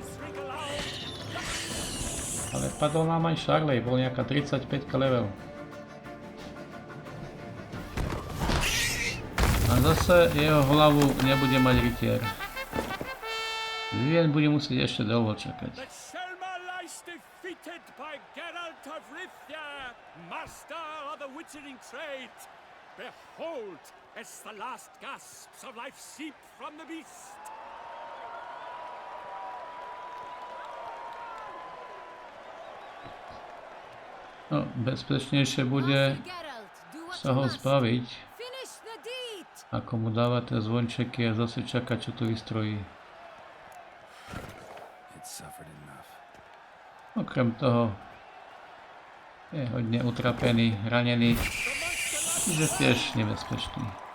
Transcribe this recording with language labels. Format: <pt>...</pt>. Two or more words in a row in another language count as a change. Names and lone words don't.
<sk>Ale padol nám aj Šarlej, bol nejaká 35 level. A zase jeho hlavu nebude mať rytier. Vivien bude musieť ešte dlho čakať.</sk> <en>Master of the witchering trade, behold, as the last gasps of life seep from the beast.</en> <sk>No, bezpečnejšie bude sa ho zbaviť, ako mu dávať tie zvončeky a zase čakať, čo tu vystrojí. Okrem toho je hodne utrapený, ranený, čiže tiež nebezpečný.</sk>